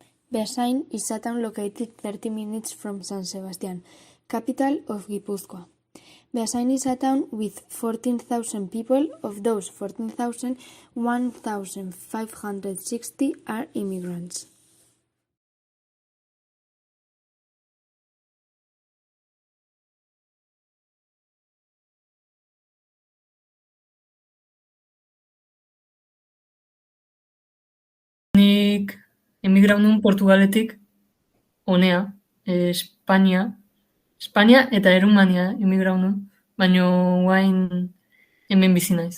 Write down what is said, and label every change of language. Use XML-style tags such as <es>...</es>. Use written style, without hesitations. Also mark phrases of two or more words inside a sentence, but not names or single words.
<en>Beasain is a town located 30 minutes from San Sebastian, capital of Gipuzkoa. Beasain is a town with 14,000 people. Of those 14,000, 1,560 are immigrants.</en> <eu>Nik emigrau nun Portugaletik, honea, Espainia eta Erumania emigrau nun, baina guain hemen bizi naiz.</eu>